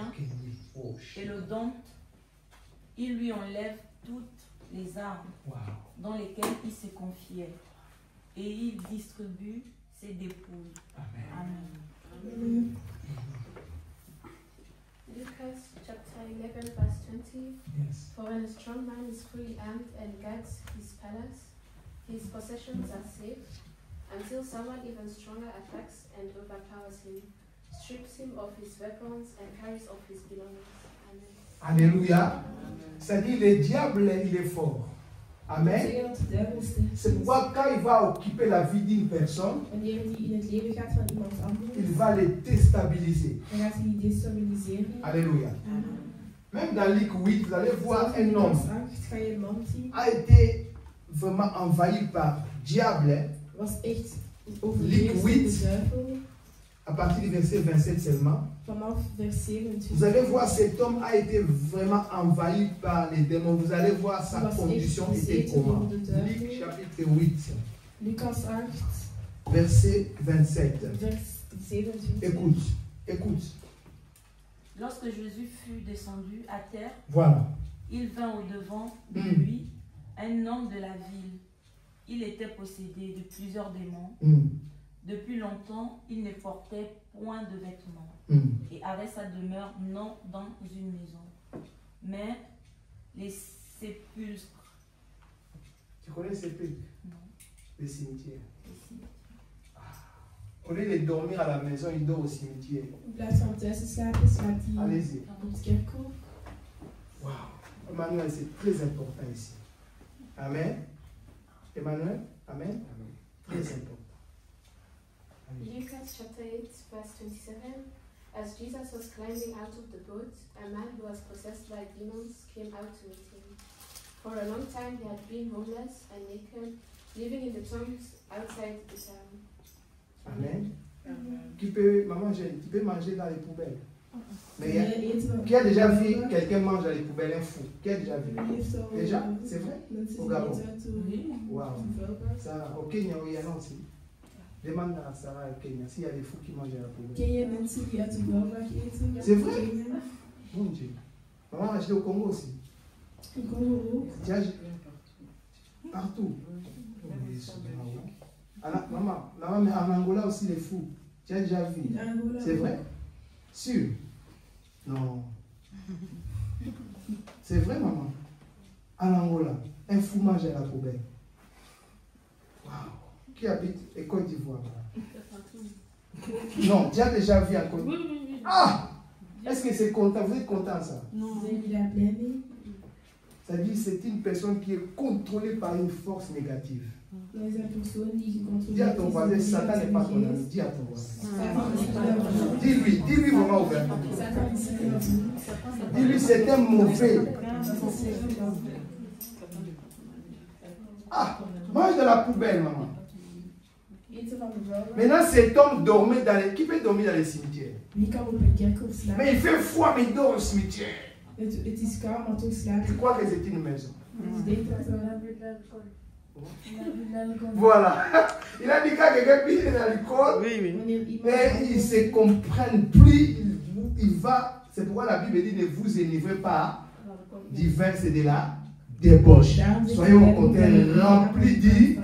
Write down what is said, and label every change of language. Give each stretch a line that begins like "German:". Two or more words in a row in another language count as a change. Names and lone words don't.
French: fort que lui. Oh, et le dompte, il lui enlève toutes les armes wow. dans lesquelles il se confiait et il distribue ses dépouilles. Amen. Amen.
English: Lucas chapter 11 verse 20. Yes. For when a strong man is fully armed and guards his palace, his possessions are safe, until someone even stronger attacks and overpowers him, strips him of his weapons and carries off his belongings. Amen.
French: Alléluia. C'est-à-dire le diable, il est fort. Amen.
Dutch: zeggen dat de duivel sterk
French: C'est
Dutch: is.
French: pourquoi quand il va occuper la vie d'une personne,
Dutch: Wanneer die in het leven gaat van iemand
French: il
Dutch: anders,
French: va les déstabiliser.
Dutch: dan gaat hij die destabiliseren.
French: Alléluia. Amen. Même dans Luc 8, vous allez voir
Dutch: Zelfs in
French: un homme
Dutch: Lucas 8 ga je een man zien.
French: a été vraiment envahi par diable hein,
Dutch: Was echt overheerst door
French: Luc
Dutch: de duivel.
French: à partir du verset 27 seulement.
Dutch: Vanaf vers 27.
French: Vous allez voir cet homme a été vraiment envahi par les démons. Vous allez voir sa
Dutch: Was
French: condition
Dutch: echt
French: était
Dutch: bezeten
French: comment.
Dutch: door de duivel.
French: Luc chapitre 8.
Dutch: Lucas 8,
French: verset 27.
Dutch: vers 27.
French: Écoute, écoute. Lorsque Jésus fut descendu à terre, Voilà. il vint au-devant de lui un homme de la ville. Il était possédé de plusieurs démons. Depuis longtemps, il ne portait point de vêtements et avait sa demeure non dans une maison, mais les sépulcres. Tu connais les sépulcres? Non. Les cimetières. Les cimetières. Au lieu de dormir à la maison, il dort au cimetière.
Dutch: In plaats van thuis te slapen, slaapt hij
French: Allez-y.
Dutch: op het kerkhof. Wow.
French: Emmanuel, c'est très important ici. Amen. Emmanuel, Amen. Très important.
English: Lucas chapter 8, verse 27. As Jesus was climbing out of the boat, a man who was possessed by demons came out to meet him. For a long time he had been homeless and naked, living in the tombs outside the town.
French: Amen. Tu peux manger dans les poubelles. Mais
Dutch: Eten
French: qui a déjà vu quelqu'un manger dans les poubelles, un fou? Qui a déjà vu? Déjà? C'est vrai?
Dutch: Mensen
French: Au
Dutch: die
French: Gabon.
Dutch: eten uit de Wow. vuilbak.
French: Ça, au Kenya, il y en a aussi. Demande à Sarah au Kenya s'il y a des fous qui mangent à la poubelle.
Dutch: Ken je mensen die uit de vuilbak eten?
French: C'est vrai?
Dutch: Kenia.
French: Mon Dieu. Maman a acheté au Congo aussi.
Dutch: In Congo ook.
French: Tu as partout. Maman, mais en Angola aussi les fous. Tu as déjà vu?
Dutch: In Angola
French: C'est
Dutch: ook.
French: vrai? Sûr? Non. C'est vrai, maman. En Angola, un fou mange à la poubelle. Waouh. Qui habite en Côte d'Ivoire? Non, tu as déjà vu en Côte d'Ivoire? Ah! Est-ce que c'est content? Vous êtes content ça?
Dutch: Zijn jullie daar blij mee?
French: C'est-à-dire c'est une personne qui est contrôlée par une force négative.
Dutch: Dat is een persoon die
French: Dis à
Dutch: gecontroleerd
French: ton
Dutch: is
French: voisin,
Dutch: door
French: Satan n'est pas ton ami.
Dutch: geest.
French: Dis à ton voisin.
Dutch: Satan is niet jouw vriend.
French: Dis-lui vraiment ouvertement.
Dutch: Satan is niet jouw vriend.
French: Dis-lui c'est un mauvais. Ah, mange dans la poubelle, maman.
Dutch: Eten van de vuilbak.
French: Maintenant cet homme dormait dans les... Qui peut dormir dans les cimetières?
Dutch: Wie kan op een kerkhof slapen?
French: Mais il fait froid, mais il dort au cimetière.
Dutch: Het is koud, maar toch slaapt
French: Tu
Dutch: hij.
French: crois que c'est une maison?
Dutch: Dus denkt dat we
French: Voilà. Il a dit qu'à quelqu'un qui est dans l'alcool,
Dutch: wanneer
French: et
Dutch: iemand
French: ils ne se comprennent plus, il va. C'est pourquoi la Bible dit ne vous énivrez pas du vin, c'est de la débauche. Soyez au contraire remplis du.